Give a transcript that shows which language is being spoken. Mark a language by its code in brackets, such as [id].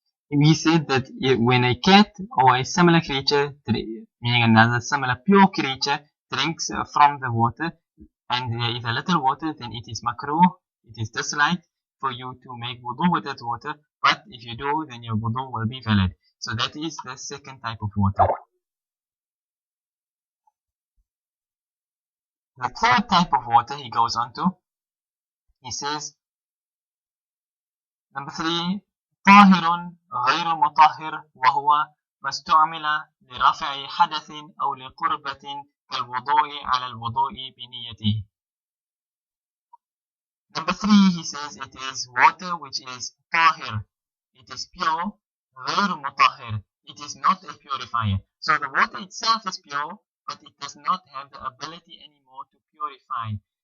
[en] We said that when a cat or a similar creature, meaning another similar pure creature, drinks from the water, and there is a little water, then it is makruh, it is disliked for you to make wudu with that water, but if you do, then your wudu will be valid. So that is the second type of water. The third type of water he goes on to, he says, number 3, [ar] طاهر غير مطهر وهو ما استعمل لرفع حدث أو لقربة كالوضوء على الوضوء بنيته. [en] Number 3, he says it is water which is طاهر. It is pure. [ar] غير مطهر. [en] It is not a purifier. So the water itself is pure, but it does not have the ability anymore to purify.